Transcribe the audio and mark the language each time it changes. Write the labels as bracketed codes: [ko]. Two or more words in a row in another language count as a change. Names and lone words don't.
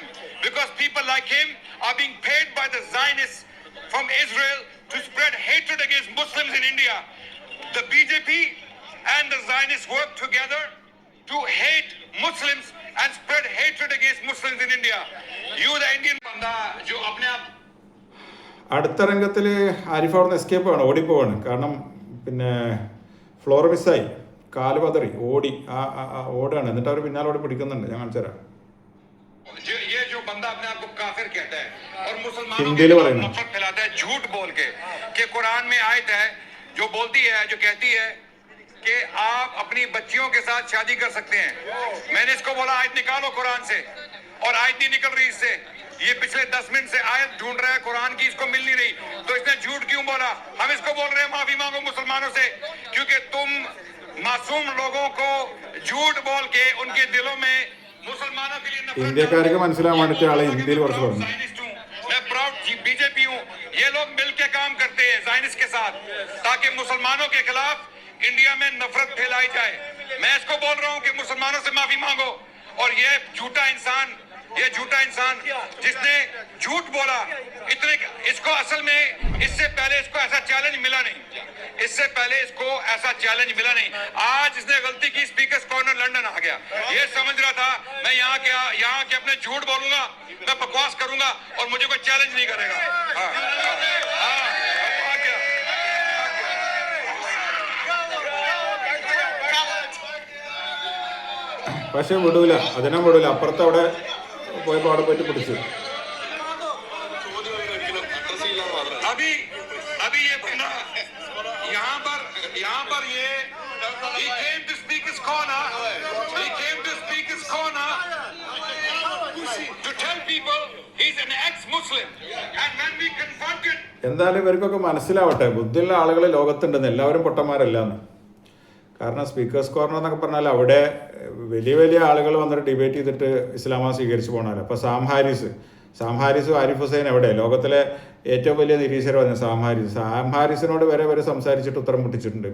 [en] Because people like him are being paid by the Zionists from Israel to spread hatred against Muslims in India. The BJP and the Zionists work together to hate Muslims and spread hatred against Muslims in India. You, the Indian banda, [hi] जो अपने आप [ml] അടുത്ത രംഗത്തിൽ ആരിഫ് അവിടുന്ന് എസ്കേപ്പ് ആണ്, ഓടിപ്പോവാണ്. കാരണം പിന്നെ ഫ്ലോർ മിസ്സായി, കാല് പതറി ഓടി ഓടാണ്. എന്നിട്ട് അവർ പിന്നാലെ ഓടി പിടിക്കുന്നുണ്ട്. ഞാൻ കാണിച്ചു തരാം. [hi] ये जो बंदा अपने आप को काफिर कहता है और मुसलमानों हिंदी के में खिलाफ बोलना। नफरत फैलाता है झूठ बोल के कि कुरान में आयत है जो बोलती है, जो कहती है कि आप अपनी बच्चियों के साथ शादी कर सकते हैं। मैंने इसको बोला आयत निकालो कुरान से, और आयत नहीं निकल रही इससे। ये पिछले 10 मिनट से आयत ढूंढ रहा है कुरान की, इसको मिल नहीं रही, तो इसने झूठ क्यों बोला? हम इसको बोल रहे हैं माफी मांगो मुसलमानों से, क्योंकि तुम मासूम लोगों को झूठ बोल के उनके दिलों में मुसलमानों के लिए [ml] ഇന്ത്യക്കാർക്ക് മനസ്സിലാവാൻ വേണ്ടിയിട്ട് ആളെ ഹിന്ദിയിൽ കുറച്ച് പറഞ്ഞു. [hi] मैं प्राउड बीजेपी हूँ, ये लोग मिलके काम करते हैं जायनिस्ट के साथ ताकि मुसलमानों के खिलाफ इंडिया में नफरत फैलाई जाए। मैं इसको बोल रहा हूँ कि मुसलमानों से माफी मांगो। और ये झूठा इंसान जिसने झूठ बोला इतने, इसको असल में इससे पहले इसको ऐसा चैलेंज मिला नहीं, इससे पहले इसको ऐसा चैलेंज मिला नहीं। आज इसने गलती की, स्पीकर्स कॉर्नर लंदन आ गया। ये समझ रहा था मैं यहाँ के अपने झूठ बोलूंगा, मैं बकवास करूंगा और मुझे कोई चैलेंज नहीं करेगा। [ml] പക്ഷെ വിടൂല, അതിനെ വിടൂല. അപ്പുറത്ത് അവിടെ പോയപ്പോൾ അവിടെ പോയിട്ട് പിടിച്ചു. [hi] अभी ये बंदा यहाँ पर ये [en] he came to speak his corner, to tell people he's an ex-Muslim, and when we confronted. [ml] എന്തായാലും ഇവർക്കൊക്കെ മനസ്സിലാവട്ടെ, ബുദ്ധിയുള്ള ആളുകൾ ലോകത്തുണ്ടെന്ന്, എല്ലാവരും പൊട്ടന്മാരല്ലാന്ന്. കാരണം സ്പീക്കേഴ്സ് കോർണർ എന്നൊക്കെ പറഞ്ഞാൽ അവിടെ വലിയ വലിയ ആളുകൾ വന്നിട്ട് ഡിബേറ്റ് ചെയ്തിട്ട് ഇസ്ലാമ സ്വീകരിച്ച് പോകണമല്ലോ. അപ്പോൾ സാം ഹാരിസും ആരിഫ് ഹുസൈൻ എവിടെ? ലോകത്തിലെ ഏറ്റവും വലിയ നിരീശ്വരവാദി സാം ഹാരിസിനോട് വരെ സംസാരിച്ചിട്ട് ഉത്തരം മുട്ടിച്ചിട്ടുണ്ട്.